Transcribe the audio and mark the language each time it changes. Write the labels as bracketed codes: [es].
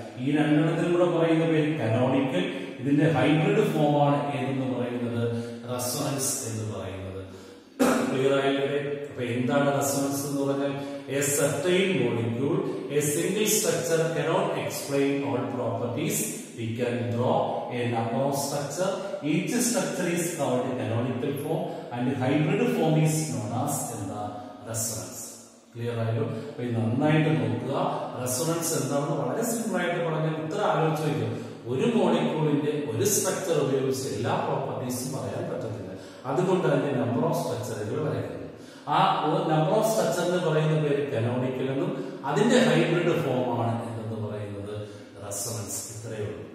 [ml] ഈ 2 എണ്ണത്തിനും കൂടെ പറയുന്ന പേര് കനോണിക്കൽ. ഇതിന്റെ ഹൈബ്രിഡ് ഫോമാണ് ഏതെന്ന് പറയുന്നത്? റെസൊണൻസ് എന്ന് പറയുന്നത്. ക്ലിയർ ആയില്ലേ? അപ്പൊ എന്താണ് റെസൊണൻസ് എന്ന് പറഞ്ഞാൽ? [en] A certain molecule a single structure cannot explain all properties. We can draw a number of structure. Each structure is called a canonical form and hybrid form is known as the resonance. [ml] Clear ആയല്ലോ? അപ്പൊ നന്നായിട്ട് നോക്കുക. Resonance എന്താണെന്ന് വളരെ simple ആയിട്ട് പറഞ്ഞാൽ ഇത്ര ആലോചിച്ച് വയ്ക്കും. ഒരു മോളിക്യൂളിന്റെ ഒരു സ്ട്രക്ചർ ഉപയോഗിച്ച് എല്ലാ പ്രോപ്പർട്ടീസും പറയാൻ പറ്റത്തില്ല. അതുകൊണ്ട് അതിന്റെ നമ്പർ ഓഫ് സ്ട്രക്ചറുകൾ വരയ്ക്കുന്നു. ആ നമ്പർ ഓഫ് സ്ട്രക്ചർ എന്ന് പറയുന്ന പേര് കനോണിക്കൽ എന്നും അതിന്റെ ഹൈബ്രിഡ് ഫോമാണ് എന്തെന്ന് പറയുന്നത്? റെസൊണൻസ്. ഇത്രയേ ഉള്ളൂ.